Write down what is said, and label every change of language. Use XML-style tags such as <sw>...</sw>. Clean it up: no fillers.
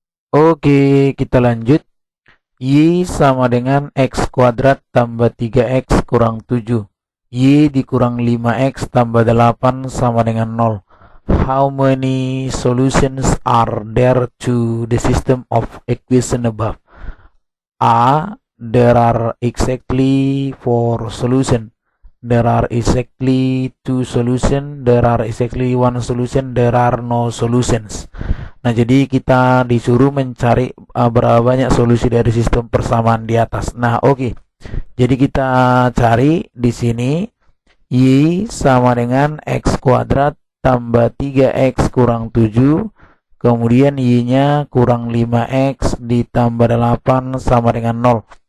<id>Oke, kita lanjut. Y sama dengan x kuadrat tambah 3x kurang 7. Y dikurang 5x tambah 8 sama dengan 0.</id> <en>How many solutions are there to the system of equation above? A. There are exactly 4 solutions. There are exactly 2 solutions. There are exactly 1 solution. There are no solutions.</en> <id>Nah, jadi kita disuruh mencari berapa banyak solusi dari sistem persamaan di atas. Nah, oke. Jadi kita cari di sini Y sama dengan x kuadrat tambah 3x kurang 7, kemudian Y-nya kurang 5x ditambah 8 sama dengan 0.</id>